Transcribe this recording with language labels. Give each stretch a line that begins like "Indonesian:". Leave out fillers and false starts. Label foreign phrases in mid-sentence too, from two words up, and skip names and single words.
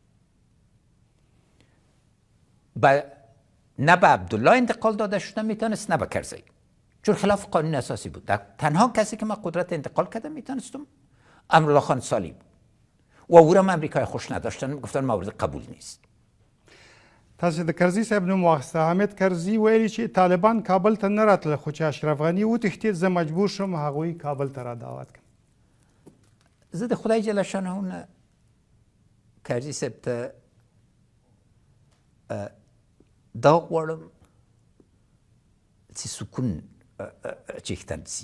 Persian: نه به عبدالله انتقال داده شده میتونست نه به کرزی، چون خلاف قانون اساسی بود. تنها کسی که من قدرت انتقال کرده میتونستم امرالله خان سالی بود و او را امریکای خوش نداشتن، گفتن مورد قبول نیست.
Pashto: تاسو د کرزي صاحب نوم واخیسته. حامد کرزي ویلي چې طالبان کابل ته نه راتله، خو چې اشرف غني وتښتېد زه مجبور شوم هغوی کابل ته را دعوت کړم. زه د خدای جل شانه نه کرزي صاحب ته دا غواړم چې سکون چښتن سي.